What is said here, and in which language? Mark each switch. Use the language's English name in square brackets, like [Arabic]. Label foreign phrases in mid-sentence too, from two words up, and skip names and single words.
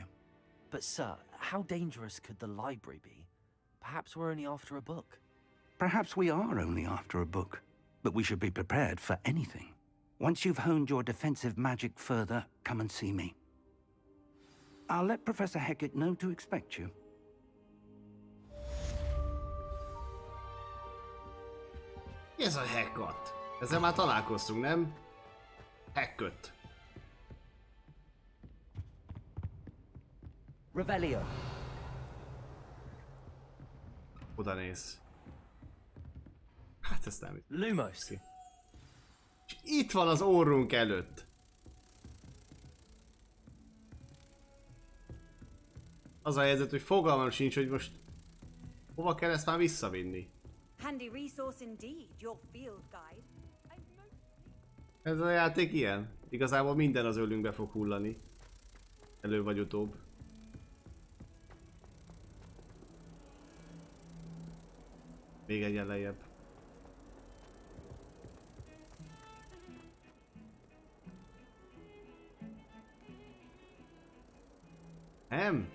[English] But sir, how dangerous could the library be? Perhaps we're only after a book. Perhaps we are only after a book, but we should be prepared for anything. Once you've honed your defensive magic further, come and see me. I'll let Professor Hecat know to expect you. [Hungarian] Ez a Hecat. Ezzel már találkoztunk, nem? Hecat. Revelio. Oda néz. Hát ezt nem. Lumos. És itt van az orrunk előtt. Az a helyzet, hogy fogalmam sincs, hogy most hova kell ezt már visszavinni. [English] Handy resource indeed, your field guide. [Hungarian] Ez a játék ilyen. Igazából minden az ölünkbe fog hullani. Elő vagy utóbb. Még egyen lejjebb. Nem?